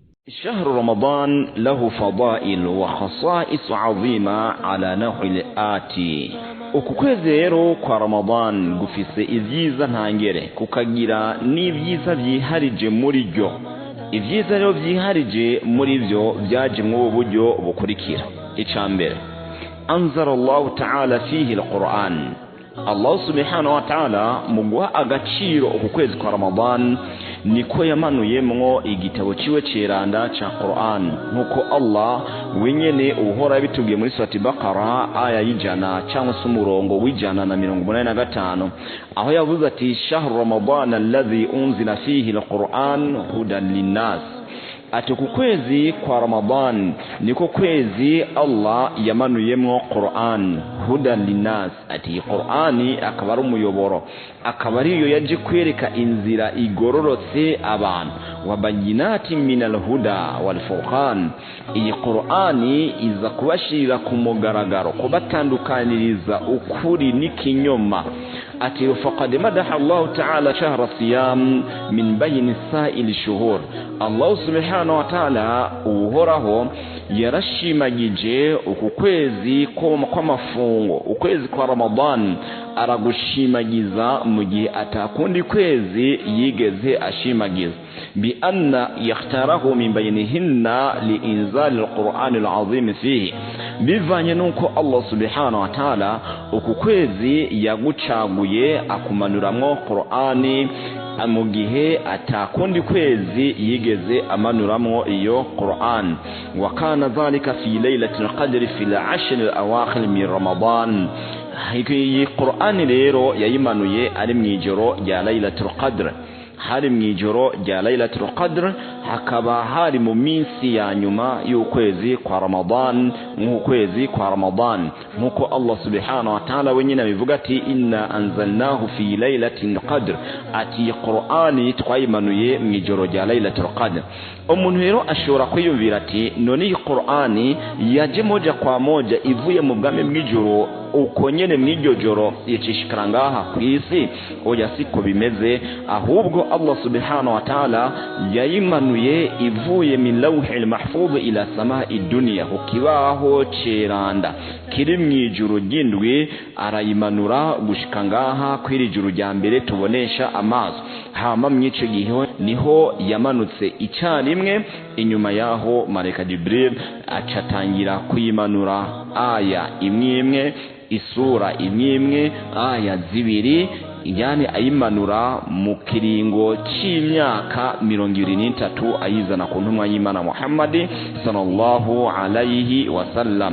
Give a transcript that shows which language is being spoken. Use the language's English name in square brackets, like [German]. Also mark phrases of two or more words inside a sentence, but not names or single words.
[Arabic] شهر رمضان له فضائل وخصائص عظيمة على نحو الآتي. [Rundi] Ukwezi rero kwa Ramadan gufise ivyiza ntangere kukagira n'ivyiza vyiharije muri ryo. Ivyiza rero vyiharije muri vyo vyaje mu buryo bukurikira. [Arabic] Icambere, أنزل الله تعالى فيه القرآن. الله سبحانه وتعالى [Rundi] mugwa agaciro ukwezi kwa Ramadan niko yamanuyemwo igitabo ciwe ceranda ca Qur'an, nkuko Allah wenyene uhora bitubwiye muri surati Baqara aya y'ijana cyangwa se umurongo w'ijana na 185, aho yavuze ati [Arabic] شهر رمضان الذي أنزل فيه القرآن هدى للناس. [Rundi] Ati kukwezi kwa Ramadan niko kwezi Allah yamanuyemwo Qur'an [Arabic] هدى للناس. [Rundi] Ati Qur'ani akaba ari umuyoboro, akaba ariyo yaje kwereka inzira igororotse abantu, [Arabic] وبينات من الهدى والفرقان. [Rundi] Iyi Qur'ani iza kubashirira ku mugaragaro, kubatandukaniriza ukuri n'ikinyoma. [Arabic] Ati فقد مدح الله تعالى شهر الصيام من بين سائر الشهور. الله سبحانه وتعالى [Rundi] uhoraho yarashimagije ukwezi kw'amafungo, ukwezi kwa Ramadan aragushimagiza mu gihe atakundi kwezi yigeze ashimagiza, [Arabic] بأن اختاره من بينهن لإنزال القرآن العظيم فيه. [Rundi] Bivanye nuko [Arabic] الله سبحانه وتعالى [Rundi] ukwezi yagucaguye akumanuramwo Qur'ani mu gihe atakundi kwezi yigeze amanuramwo iyo Qur'an. [Arabic] وكان ذلك في ليلة القدر في العشر الأواخر من رمضان. [Rundi] Iyi Qur'an rero yayimanuye ari mwijoro rya Laylatul Qadr. Hari mwijoro rya Laylatul Qadr hakaba hari mu minsi ya nyuma y'ukwezi kwa Ramadan, nk'ukwezi kwa Ramadan, nkuko [Arabic] الله سبحانه وتعالى [Rundi] wenyine bivuga ati [Arabic] إنا أنزلناه في ليلة القدر. [Rundi] Ati Qur'ani twayimanuye mwijoro rya Laylatul Qadr. Umuntu rero ashobora kwiyumvira ati none iyi Qur'ani yaje [Swahili] moja kwa moja [Rundi] ivuye mu bwami bw'ijoro uko nyene mw'iryo joro yicishikara ngaha kw'isi? Oya, siko bimeze, ahubwo [Arabic] الله سبحانه وتعالى [Rundi] yayimanuye ivuye [Arabic] من اللوح المحفوظ إلى السماء الدنيا, [Rundi] ukibaho ceranda kiri mw'ijuru ry'indwi arayimanura gushika ngaha kw'iri juru rya mbere tubonesha amaso. Hama mwico gihe niho yamanutse icyarimwe, inyuma yaho Malaika Jibril acatangira kuyimanura aya imwe, isura imwe, aya zibiri, yani ayimanura mu kiringo c'imyaka 23 ayizana ku ntumwa y'Imana Muhammad [Arabic] صلى الله عليه وسلم.